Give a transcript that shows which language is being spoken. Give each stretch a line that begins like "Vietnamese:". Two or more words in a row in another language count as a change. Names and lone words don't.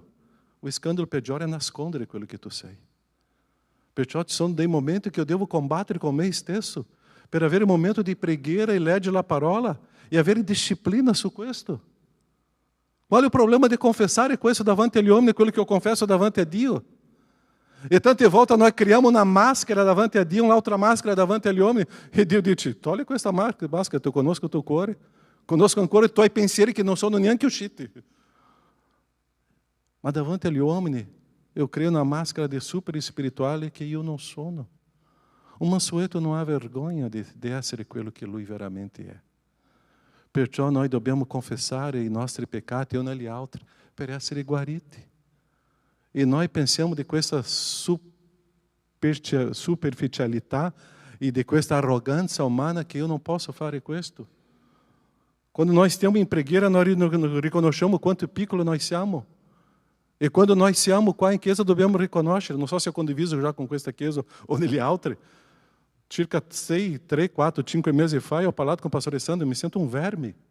Italian: O scandalo peggiore è nascondere quello che tu sei. Perciò ci sono dei momenti che io devo combattere con me stesso per avere un momento di preghiera e leggere la parola e avere disciplina su questo. Qual è il problema di confessare questo davanti agli uomini, quello che io confesso davanti a Dio? E tante volte
Portuguese: nós criamos uma máscara
Italian: davanti a Dio, un'altra máscara davanti agli uomini, e Dio dice, togli questa máscara, tu conosco il tuo cuore, conosco ancora i tuoi pensieri che non sono neanche usciti. Ma davanti agli uomini,
Portuguese: eu crio
Italian: una máscara di super spirituale che io non sono. Un mansueto non ha vergogna di essere quello che lui veramente è. Perciò noi dobbiamo confessare i nostri peccati uno agli altri per essere guariti. E
Portuguese: nós pensamos de
Italian: questa superficialità e de questa arrogância umana che io non posso fare questo. Quando nós stiamo in preghiera, nós riconosciamo quanto piccolo nós siamo. E quando nós siamo qua in chiesa dobbiamo riconoscere, non so se ho condiviso già con questa chiesa o nelle altre, circa 6, 3, 4, 5 mesi fa ho parlato con il pastore Sandro e mi sento un verme.